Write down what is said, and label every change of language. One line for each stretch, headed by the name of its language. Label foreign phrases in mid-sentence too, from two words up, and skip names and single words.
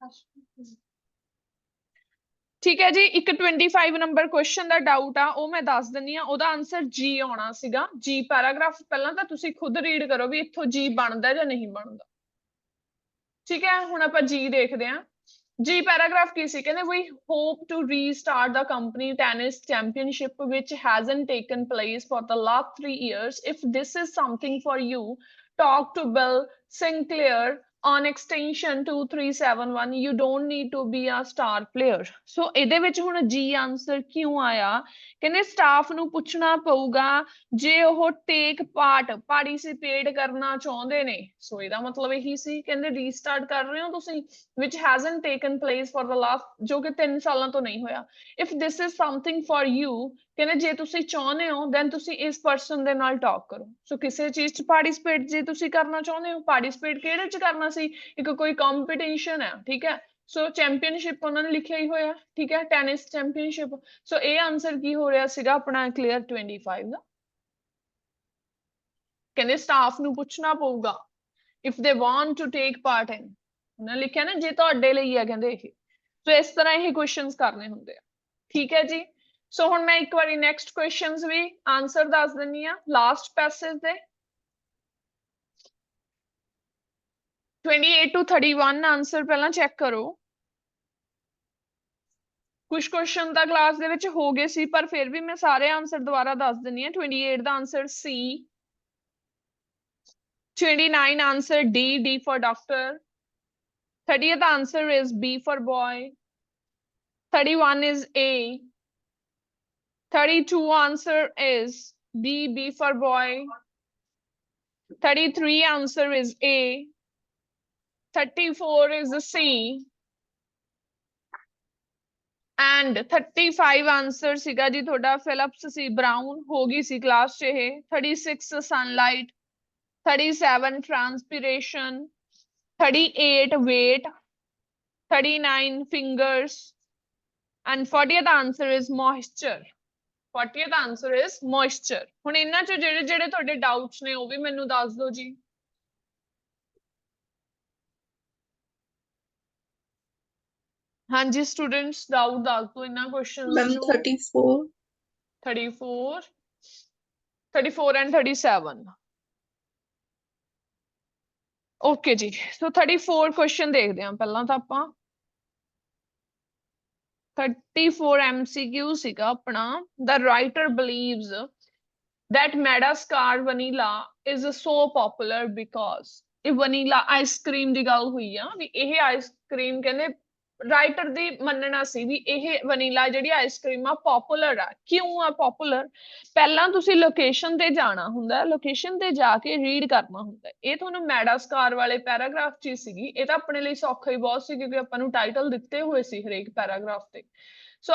Punjabi: ਠੀਕ ਹੈ ਜੀ, ਇੱਕ 25
English: number question
Punjabi: ਦਾ ਡਾਊਟ ਆ, ਉਹ ਮੈਂ ਦੱਸ ਦਿੰਦੀ ਆ। ਉਹਦਾ ਆਨਸਰ ਜੀ ਆਉਣਾ ਸੀਗਾ। ਜੀ ਪੈਰਾਗ੍ਰਾਫ ਪਹਿਲਾਂ ਤਾਂ ਤੁਸੀਂ ਖੁਦ ਰੀਡ ਕਰੋ ਵੀ ਇੱਥੋਂ ਜੀ ਬਣਦਾ ਜਾਂ ਨਹੀਂ ਬਣਦਾ। ਠੀਕ ਹੈ, ਹੁਣ ਆਪਾਂ ਜੀ ਦੇਖਦੇ ਹਾਂ। ਜੀ ਪੈਰਾਗ੍ਰਾਫ ਕੀ ਸੀ?
English: ਕਹਿੰਦੇ we hope to restart the company tennis championship which hasn't taken place for the last 3 years. If this is something for you, talk to Bill Sinclair on extension 2371. You don't need to be a star player.
Punjabi: So ਇਹਦੇ ਵਿੱਚ ਹੁਣ ਜੀ ਆਨਸਰ ਕਿਉਂ ਆਇਆ? ਕਹਿੰਦੇ ਸਟਾਫ ਨੂੰ ਪੁੱਛਣਾ ਪਊਗਾ ਜੇ ਉਹ
English: take participate
Punjabi: ਕਰਨਾ ਚਾਹੁੰਦੇ ਨੇ। ਸੋ ਇਹਦਾ ਮਤਲਬ ਇਹੀ ਸੀ, ਕਹਿੰਦੇ ਰੀਸਟਾਰਟ ਕਰ ਰਹੇ ਹੋ ਤੁਸੀਂ,
English: which hasn't taken place for the last,
Punjabi: ਜੋ ਕਿ 3 ਸਾਲਾਂ ਤੋਂ ਨਹੀਂ ਹੋਇਆ।
English: if this is something for you,
Punjabi: ਕਹਿੰਦੇ ਜੇ ਤੁਸੀਂ ਚਾਹੁੰਦੇ ਹੋ then ਤੁਸੀਂ ਇਸ ਪਰਸਨ ਦੇ ਨਾਲ ਟਾਕ ਕਰੋ। ਸੋ ਕਿਸੇ ਚੀਜ਼ 'ਚ ਪਾਰਟਿਸਿਪੇਟ ਜੇ ਤੁਸੀਂ ਕਰਨਾ ਚਾਹੁੰਦੇ ਹੋ, ਪਾਰਟਿਸਿਪੇਟ ਕਿਹੜੇ 'ਚ ਕਰਨਾ ਸੀ? ਇੱਕ ਕੋਈ ਕੰਪੀਟੀਸ਼ਨ ਹੈ, ਠੀਕ ਹੈ। ਸੋ ਚੈਂਪੀਅਨਸ਼ਿਪ ਉਹਨਾਂ ਨੇ ਲਿਖਿਆ ਹੀ ਹੋਇਆ, ਠੀਕ ਹੈ,
English: tennis championship.
Punjabi: ਸੋ ਇਹ ਆਨਸਰ ਕੀ ਹੋ ਰਿਹਾ ਸੀਗਾ ਆਪਣਾ ਕਲੀਅਰ 25 ਦਾ। ਕਹਿੰਦੇ ਸਟਾਫ ਨੂੰ ਪੁੱਛਣਾ ਪਊਗਾ
English: if they want to take part in,
Punjabi: ਉਹਨਾਂ ਲਿਖਿਆ ਨਾ ਜੇ ਤੁਹਾਡੇ ਲਈ ਹੈ ਕਹਿੰਦੇ ਇਹ। ਸੋ ਇਸ ਤਰ੍ਹਾਂ ਇਹ ਕੁਐਸਚਨਸ ਕਰਨੇ ਹੁੰਦੇ ਆ। ਠੀਕ ਹੈ ਜੀ, ਸੋ ਹੁਣ ਮੈਂ ਇੱਕ ਵਾਰੀ
English: next questions
Punjabi: ਵੀ ਆਨਸਰ ਦੱਸ ਦਿੰਨੀ ਆ
English: last passage
Punjabi: ਦੇ। 28 to 31 ਆਨਸਰ ਪਹਿਲਾਂ ਚੈੱਕ ਕਰੋ। ਕੁਝ ਕੁਐਸਚਨ ਤਾਂ ਕਲਾਸ ਦੇ ਵਿੱਚ ਹੋ ਗਏ ਸੀ, ਪਰ ਫਿਰ ਵੀ ਮੈਂ ਸਾਰੇ ਆਨਸਰ ਦੁਬਾਰਾ ਦੱਸ ਦਿੰਨੀ ਆ।
English: 28
Punjabi: ਦਾ ਆਨਸਰ ਸੀ,
English: 29 answer D for doctor, 30th answer is B for boy, 31 is A, 32 answer is B for boy, 33 answer is A, 34 is C, and 35 answer
Punjabi: ਸੀਗਾ ਜੀ ਤੁਹਾਡਾ ਫਿਲਿਪਸ ਸੀ, ਬਰਾਊਨ ਹੋ ਗਈ ਸੀ ਕਲਾਸ 'ਚ ਇਹ।
English: 36 sunlight, 37 transpiration, 38 weight, 39 fingers, and 40th answer is moisture. 40th answer is moisture.
Punjabi: ਹੁਣ ਇਹਨਾਂ 'ਚ ਜਿਹੜੇ ਜਿਹੜੇ ਤੁਹਾਡੇ ਡਾਊਟਸ ਨੇ ਉਹ ਵੀ ਮੈਨੂੰ ਦੱਸ ਦਿਓ ਜੀ। ਹਾਂਜੀ ਸਟੂਡੈਂਟਸ, ਡਾਊਟ ਦੱਸ ਦਿਓ ਇਹਨਾਂ ਕੁਐਸਚਨਸ ਮੈਮ ਚੋਂ। 34 34 34 and 37 ਓਕੇ ਜੀ। ਸੋ 34 ਕੁਐਸਚਨ ਦੇਖਦੇ ਹਾਂ ਪਹਿਲਾਂ ਤਾਂ ਆਪਾਂ। 34 MCQ ਸੀਗਾ ਆਪਣਾ।
English: The writer believes that Madagascar vanilla is so popular because,
Punjabi: ਇਹ
English: vanilla icecream
Punjabi: ਦੀ ਗੱਲ ਹੋਈ ਆ ਵੀ ਇਹ ਆਈਸਕ੍ਰੀਮ ਕਹਿੰਦੇ ਰਾਈਟਰ ਦੀ ਮੰਨਣਾ ਸੀ ਵੀ ਇਹ ਵਨੀਲਾ ਜਿਹੜੀ ਆਈਸਕ੍ਰੀਮ ਆ ਪਪੂਲਰ ਆ। ਕਿਉਂ ਆ ਪਪੂਲਰ? ਪਹਿਲਾਂ ਤੁਸੀਂ ਲੋਕੇਸ਼ਨ ਤੇ ਜਾਣਾ ਹੁੰਦਾ, ਲੋਕੇਸ਼ਨ ਤੇ ਜਾ ਕੇ ਰੀਡ ਕਰਨਾ ਹੁੰਦਾ। ਇਹ ਤੁਹਾਨੂੰ ਮੈਡਾਸਕਾਰ ਵਾਲੇ ਪੈਰਾਗ੍ਰਾਫ 'ਚ ਹੀ ਸੀਗੀ। ਇਹ ਤਾਂ ਆਪਣੇ ਲਈ ਸੌਖਾ ਹੀ ਬਹੁਤ ਸੀ ਕਿਉਂਕਿ ਆਪਾਂ ਨੂੰ ਟਾਈਟਲ ਦਿੱਤੇ ਹੋਏ ਸੀ ਹਰੇਕ ਪੈਰਾਗ੍ਰਾਫ ਤੇ।